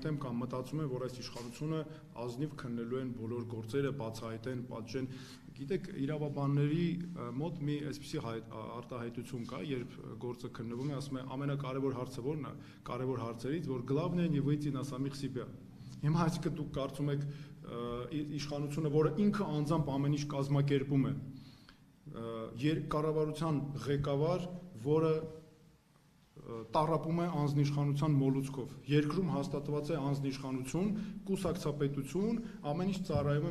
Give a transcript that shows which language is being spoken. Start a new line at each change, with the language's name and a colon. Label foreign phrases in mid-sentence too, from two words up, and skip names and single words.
Armenian: եմ կամ մտածում եմ, որ այս իշխանությունը ազնիվ քննելու են բոլոր գործերը, բացահայտեն, պատժեն։ Գիտեք, իրավաբանների մոտ մի այսպիսի արտահայտություն կա, երբ գործը քննվում է, ասում է ամենակարևոր հարցը որն է, կարևոր հարցերից, որ
Russian: главное не выйти на самих себя։
Armenian: Հիմա այսինքն դուք կարծում եք իշխանությունը, որը ինքը անձամբ ամեն ինչ կազմակերպում է, կառավարության ղեկավար, որը տառապում է անձնիշխանության մոլուցքով։ Երկրում հաստատված է անձնիշխանություն, կուսակցապետություն, ամեն ինչ ծառայում է